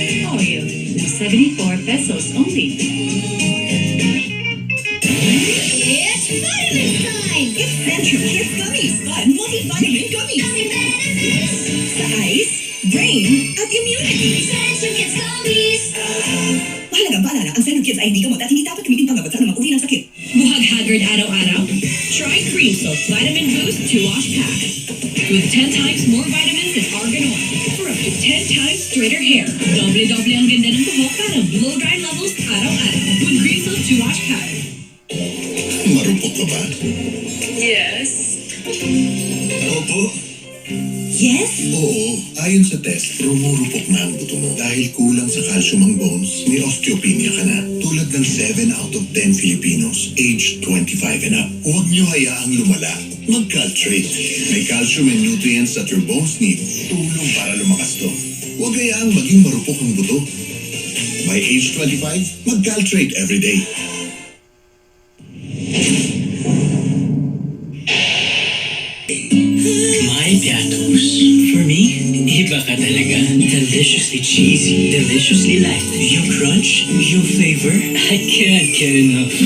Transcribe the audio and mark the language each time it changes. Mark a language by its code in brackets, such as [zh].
[en] Oreo, 74 pesos only. It's vitamin time! It's Centrum Kids Gummies. Fun multivitamin gummies. Gummy benefits! [tl] Sa eyes, brain, at immunity. Centrum Kids Gummies! Mahalagang paalala, ang Centrum Kids ay hindi gamot at hindi dapat gamitin panggamot sa anumang uri ng sakit. Buhag haggard araw-araw? [en] Try Cream Soap Vitamin Boost 2-Wash Pack. With 10 times more vitamins and argan oil for up to 10 times straighter hair. [tl] Doble-doble ang ganda ng buhok para blow-dry levels araw-araw. [en] With Cream Soap 2-Wash Pack. [tl] Marupok ka ba? [en] Yes. [tl] Opo. [en] Yes? [tl] Oo, ayon sa test, rumurupok na ang buto mo. Dahil kulang sa calcium ang bones, may osteopenia ka na. Tulad ng [en] 7 out of 10 Filipinos, aged 25 and up. [tl] Huwag niyo hayaang lumala. Mag-caltrate. May [en] calcium and nutrients that your bones need. [tl] Tulong para lumakas to. Huwag hayaang maging marupok ang buto. [en] By age 25, mag-caltrate everyday. My Piatos. For me, [tl] iba ka talaga. [en] Deliciously cheesy, deliciously light. Yung crunch, yung flavor, I can't get enough.